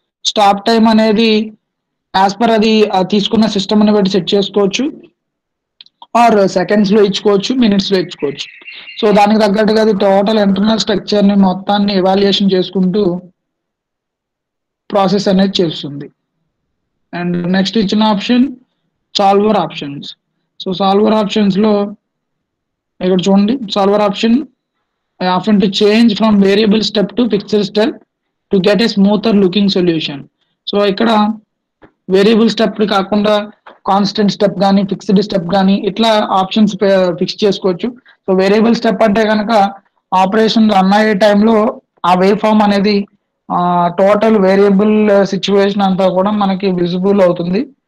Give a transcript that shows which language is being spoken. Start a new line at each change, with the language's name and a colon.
Telugu: Stop time అనేది as per అది తీసుకున్న సిస్టమ్ని బట్టి సెట్ చేసుకోవచ్చు, ఆర్ సెకండ్స్లో ఇచ్చుకోవచ్చు, మినిట్స్లో ఇచ్చుకోవచ్చు. సో దానికి తగ్గట్టుగా అది టోటల్ ఇంటర్నల్ స్ట్రక్చర్ని మొత్తాన్ని ఎవాల్యుయేషన్ చేసుకుంటూ ప్రాసెస్ అనేది చేస్తుంది. అండ్ నెక్స్ట్ ఇచ్చిన option solver options. So solver ఆప్షన్స్లో ఇక్కడ చూడండి, solver option
English: often to change from variable step to fixed step to get a smoother looking solution.
Telugu: So ఇక్కడ వేరియబుల్ స్టెప్ కాకుండా కాన్స్టెంట్ స్టెప్ కానీ ఫిక్స్డ్ స్టెప్ కానీ ఇట్లా options fix చేసుకోవచ్చు. So variable step అంటే కనుక ఆపరేషన్ రన్ అయ్యే టైంలో ఆ వేవ్ ఫామ్ అనేది టోటల్ వేరియబుల్ సిచ్యువేషన్ అంతా కూడా మనకి విజిబుల్ అవుతుంది.